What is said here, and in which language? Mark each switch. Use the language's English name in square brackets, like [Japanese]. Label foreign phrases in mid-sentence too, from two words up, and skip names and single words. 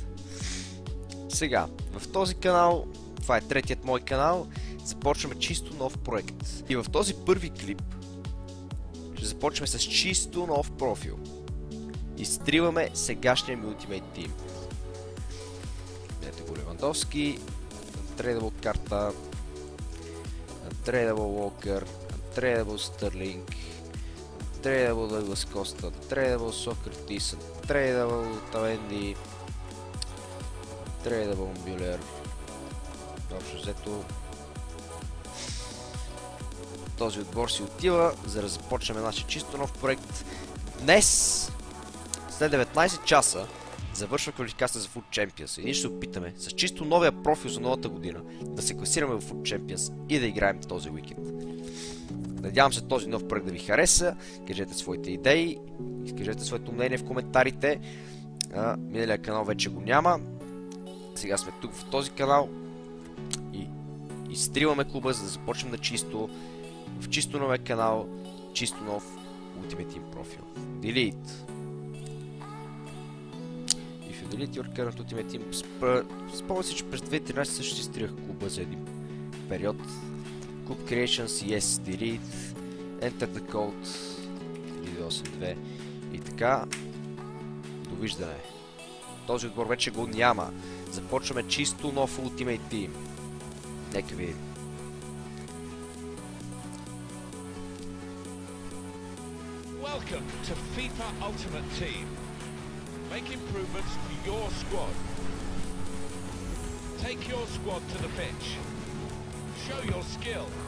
[Bulgarian] Сега, в този канал, това е третият мой канал, започваме чисто нов проект. И в този първи клип ще започваме с чисто нов профил. Изтриваме сегашния ми Ultimate Team. Ето го Левандовски, Untradeable карта, [English] Untradeable Walker, Untradeable Sterling, Untradeable Douglas Costa, Untradeable Socrates, Untradeable Otamendi, Untradeable Müller. [Bulgarian] Общо взето този отбор си отива, за да започнем нашия чисто нов проект. Днес, след 19 часа, завършва квалификацията за Foot Champions и ние ще се опитаме с чисто новия профил за новата година да се класираме в Foot Champions и да играем този уикенд. Надявам се този нов проект да ви хареса, кажете своите идеи, изкажете своето мнение в коментарите. Миналия канал вече го няма, сега сме тук в този канал и изтриваме клуба, за да започнем на чисто, в чисто новия канал, чисто нов Ultimate Team профил. Delete. [English] Delete your current Ultimate Team. [Bulgarian] Спомня си, че през 2013 също си изтрих клуба за един период. [English] Club Creations, Yes, Delete, Enter the Code 982 [Bulgarian] и така. Довиждане. Този отбор вече го няма. Започваме чисто нов Ultimate Team. Нека видим. [English] Welcome to FIFA Ultimate Team. Make improvements to your squad. Take your squad to the pitch. Show your skill.